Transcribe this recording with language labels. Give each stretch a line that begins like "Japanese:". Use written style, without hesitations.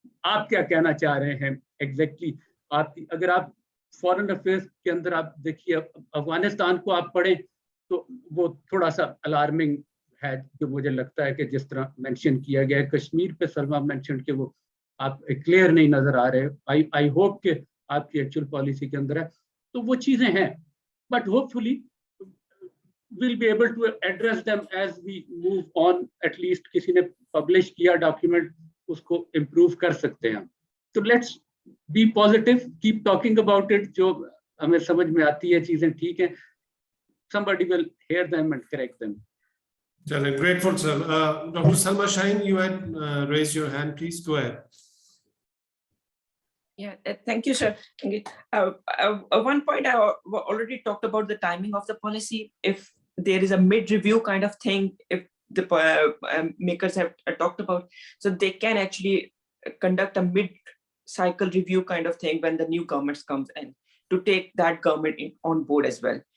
Urdu: آپ کیا کہنا چاہ رہے ہیں ایگزیکٹلی؟ اگر آپ فارن افیئرس کے اندر آپ دیکھیے افغانستان کو آپ پڑھیں تو وہ تھوڑا سا الارمنگ ہے, جو مجھے لگتا ہے کہ جس طرح مینشن کیا گیا ہے. کشمیر پہ سلما مینشن کہ وہ آپ کلیئر نہیں نظر آ رہے. آئی ہوپ کہ آپ کی ایکچوئل پالیسی کے اندر ہے. تو وہ چیزیں ہیں,
English: But hopefully we'll be able to address them as we move on. At least
Urdu: کسی نے پبلش کیا ڈاکیومنٹ, اس کو امپروو کر سکتے ہیں.
English: تو let's be positive, keep talking about it.
Urdu: جو ہمیں سمجھ میں آتی ہے چیزیں ٹھیک ہیں,
English: somebody will hear them and correct them. Grateful, sir. Dr. Salma Shaheen, you had raised your hand. Please go ahead. Yeah, thank you, sir. Thank you. One point I already talked about the timing of the policy. If there is a mid-review kind of thing, if the makers have talked about, so they can actually conduct a mid-cycle review kind of thing when the new government comes in, to take that government on board as well.